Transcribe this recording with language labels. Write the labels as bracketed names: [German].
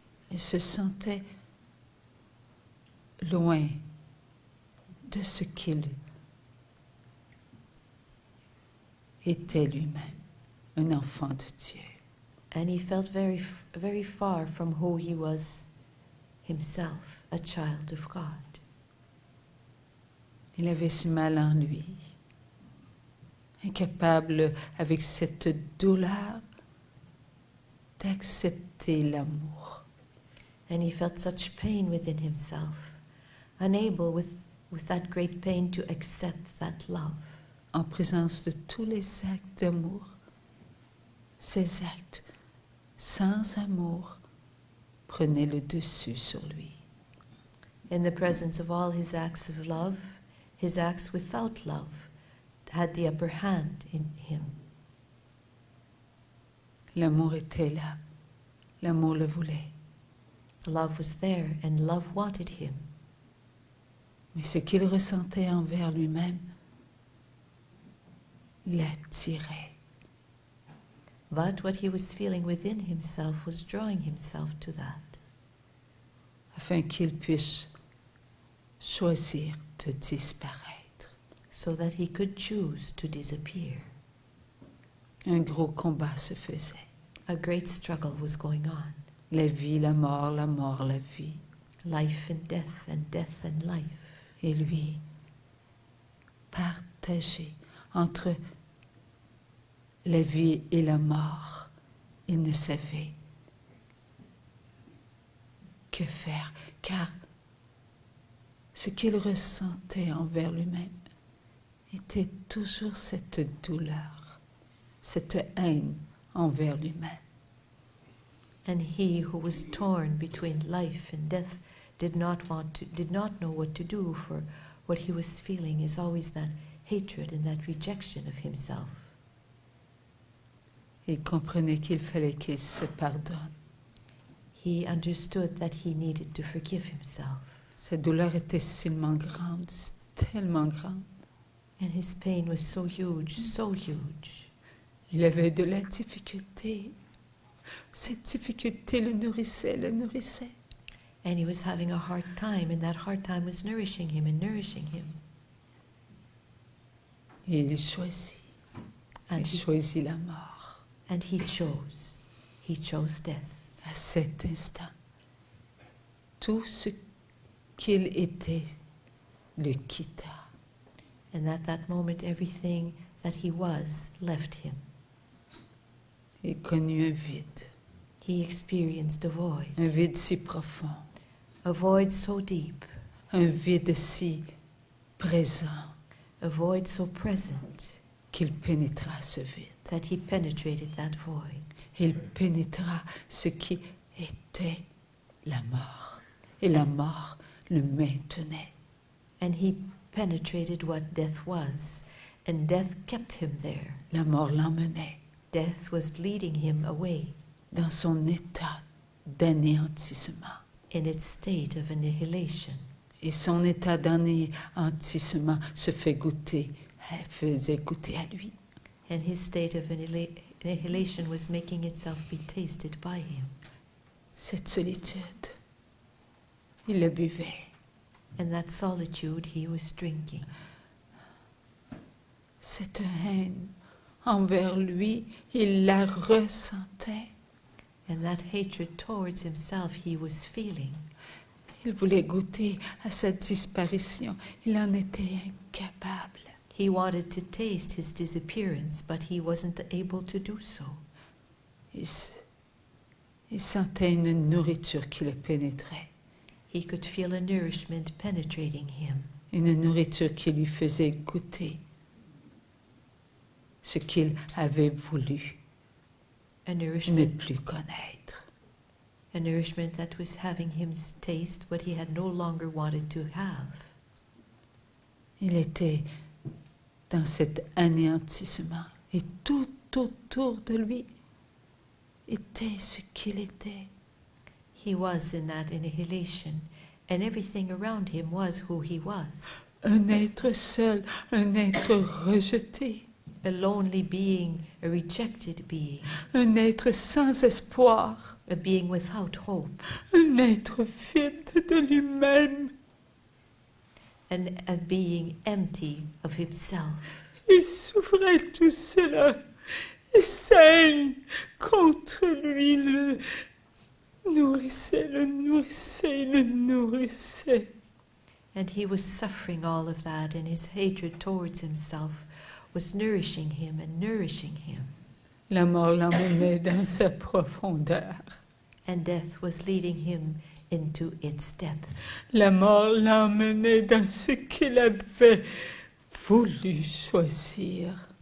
[French] Il se sentait loin de ce qu'il était lui-même, un enfant de Dieu. [English] And he felt very far from who he was himself, a child of God. [French] Il avait ce mal en lui, incapable avec cette douleur d'accepter l'amour. [English] And he felt such pain within himself, unable with that great pain to accept that love. [French] En présence de tous les actes d'amour, ces actes sans amour prenaient le dessus sur lui. [English] In the presence of all his acts of love, his acts without love had the upper hand in him. [French] L'amour était là, l'amour le voulait. [English] Love was there and love wanted him. [French] Mais ce qu'il ressentait envers lui-même l'attirait. [English] But what he was feeling within himself was drawing himself to that, [French] Afin qu'il puisse choisir de disparaître. [English] so that he could choose to disappear. [French] Un gros combat se faisait. [English] A great struggle was going on. [French] La vie, la mort, la vie. [English] Life and death and life. [French] Et lui, partagé entre la vie et la mort, il ne savait que faire, car ce qu'il ressentait envers lui-même était toujours cette douleur, cette haine envers lui-même. [English] And he who was torn between life and death did not know what to do, for what he was feeling is always that hatred and that rejection of himself. [French] Il comprenait qu'il fallait qu'il se pardonne. [English] He understood that he needed to forgive himself, [French] Sa douleur était tellement grande, tellement grande. [English] and his pain was so huge, so huge. [French] Il avait de la difficulté. Cette difficulté le nourrissait, le nourrissait. [English] And he was having a hard time, and that hard time was nourishing him and nourishing him. [French] Et il choisit. [English] And [French] Il [English] he, [French] choisit la mort. [English] and he chose. He chose death. [French] À cet instant, tout ce qu'il était le quitta. [English] And at that moment, everything that he was left him. [French] Il connut un vide, [English] He experienced a void [French] si profond, [English] so deep, [French] un vide si présent [English] a void so present [French] qu'il pénétra ce vide. [English] that he penetrated that void. [French] Il pénétra ce qui était la mort. Et la mort le maintenait. [English] And he penetrated what death was, and death kept him there. [French] La mort l'emmenait [English] Death was leading him away [French] dans son état d'anéantissement. [English] in its state of annihilation. [French] Et son état d'anéantissement faisait goûter à lui. [English] And his state of annihilation was making itself be tasted by him. [French] Cette solitude, il la buvait. [English] And that solitude he was drinking. [French] Cette haine envers lui, il la ressentait. [English] And that hatred towards himself he was feeling. [French] Il voulait goûter à sa disparition. Il en était incapable. [English] He wanted to taste his disappearance, but he wasn't able to do so. [French] Il sentait une nourriture qui le pénétrait. [English] He could feel a nourishment penetrating him, [French] Une nourriture qui lui faisait goûter ce qu'il avait voulu [English] a [French] ne [English] nourishment [French] plus connaître. [English] that was having him taste what he had no longer wanted to have. [French] Il était dans cet anéantissement et tout autour de lui était ce qu'il était. [English] He was in that annihilation, and everything around him was who he was. [French] Un être seul, un être rejeté, [English] A lonely being, a rejected being, [French] un être sans espoir, [English] a being without hope, [French] un être vide de lui-même. [English] and a being empty of himself. [French] Il souffrait tout cela et saigne contre lui le nourrissait, le nourrissait, le nourrissait. [English] And he was suffering all of that, and his hatred towards himself was nourishing him and nourishing him. [French] La mort l'emmenait dans sa profondeur. [English] And death was leading him into its depth. [French] La mort l'emmenait dans ce qu'il avait voulu choisir.